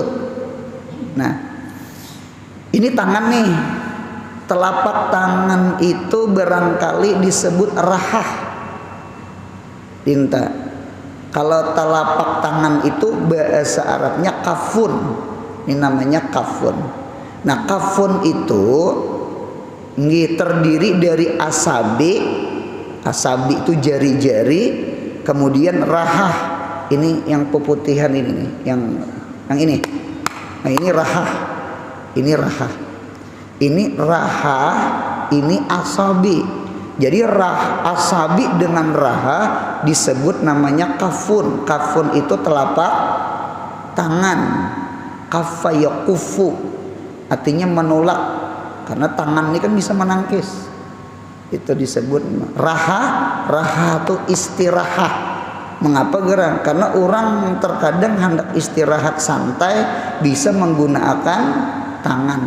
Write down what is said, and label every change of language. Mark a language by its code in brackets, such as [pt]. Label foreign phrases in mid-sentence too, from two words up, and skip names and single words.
[id] Nah, ini tangan nih, telapak tangan itu barangkali disebut rahah. Tinta. Kalau telapak tangan itu bahasa Arabnya kafun. Ini namanya kafun. Nah, kafun itu terdiri dari asabi. Asabi itu jari-jari, kemudian rahah. Ini yang peputihan ini nih, yang ini. Nah, ini rahah. Ini rahah. Ini rahah, ini asabi. Jadi asabi dengan rahah disebut namanya kafun. Kafun itu telapak tangan. Kafa yakufu artinya menolak, karena tangan ini kan bisa menangkis. Itu disebut raha. Raha itu istirahat. Mengapa gerak? Karena orang terkadang hendak istirahat santai bisa menggunakan tangan.